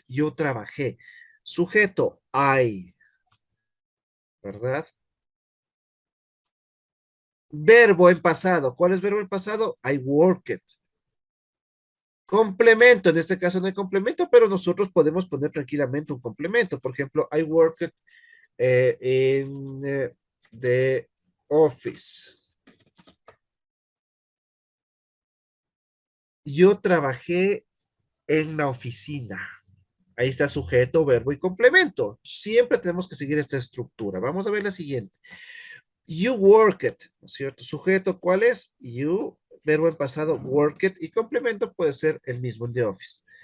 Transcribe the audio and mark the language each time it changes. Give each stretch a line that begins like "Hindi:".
Spanish: Yo trabajé. Sujeto, I, ¿verdad? Verbo en pasado. ¿Cuál es verbo en pasado?
English: I worked.
Spanish: Complemento, en este caso no hay complemento, pero nosotros podemos poner tranquilamente un complemento. Por ejemplo,
English: I worked in the office.
Spanish: Yo trabajé en la oficina. Ahí está sujeto, verbo y complemento. Siempre tenemos que seguir esta estructura. Vamos a ver la siguiente.
English: You worked,
Spanish: ¿no es cierto? Sujeto, ¿cuál es? You, verbo en pasado, worked y complemento puede ser el mismo en
English: the office.